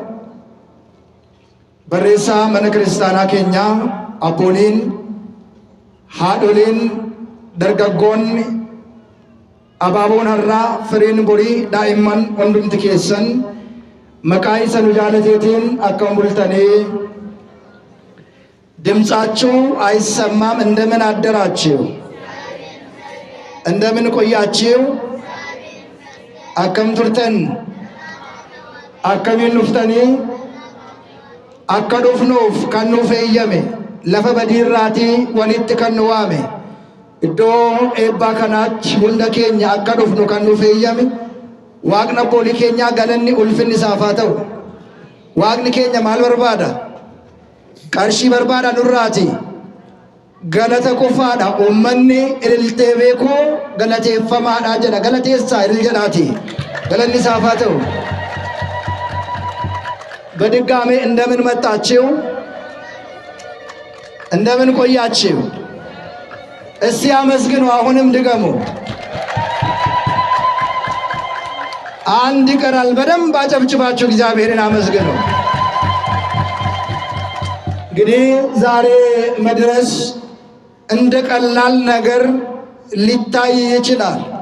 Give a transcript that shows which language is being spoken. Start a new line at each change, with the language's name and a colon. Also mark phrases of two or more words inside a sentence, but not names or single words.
Oromo: barreessaa mana kiristaanaa keenyaa, abbooliin, haadholiin, dargaggoonni, abaaboon har'aa firiin borii daa'imman hundumti keessan maqaa isa nu jaalateetiin akkam bultanii
Amharic: ድምጻችሁ አይሰማም? እንደምን አደራችሁ? እንደምን ቆያችሁ?
Oromo: akkam turtan? akkamiin dhuftanii? akka dhufnuuf kan nuuf eeyyame lafa badiirraatii walitti kan nu waame iddoo eebbaa kanaatti hunda keenya akka dhufnu kan nuuf eeyyame waaqni abboolii keenyaa galanni ulfinni isaaf haa ta'u. waaqni keenya maal barbaada? qarshii barbaada nurraati. galata qofaadha. uummanni ililtee beekuu galateeffamaadha jedha. galateessaa ilil jedhaati. galanni isaaf haa ta'u።
Amharic: በድጋሜ እንደምን መጣችሁ? እንደምን ቆያችሁ? እስቲ አመስግኑ። አሁንም ድገሙ። አንድ ይቀራል። በደንብ አጨብጭባችሁ እግዚአብሔርን አመስግኑ። እንግዲህ ዛሬ መድረስ እንደ ቀላል ነገር ሊታይ ይችላል።